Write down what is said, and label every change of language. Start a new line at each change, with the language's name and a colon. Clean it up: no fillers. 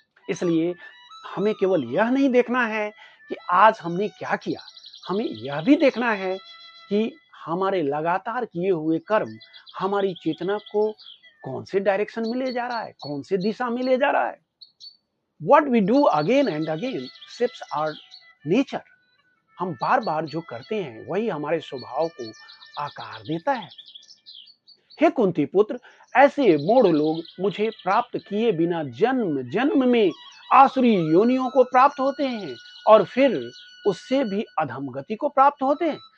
Hindi: इसलिए हमें केवल यह नहीं देखना है कि आज हमने क्या किया, हमें यह भी देखना है कि हमारे लगातार किए हुए कर्म हमारी चेतना को कौन से डायरेक्शन में ले जा रहा है, कौन से दिशा में ले जा रहा है।
English: What we do again and again shapes our nature।
Hindi: हम बार बार जो करते हैं वही हमारे स्वभाव को आकार देता है। हे कुंती पुत्र, ऐसे मूढ़ लोग मुझे प्राप्त किए बिना जन्म जन्म में आसुरी योनियों को प्राप्त होते हैं और फिर उससे भी अधम गति को प्राप्त होते हैं।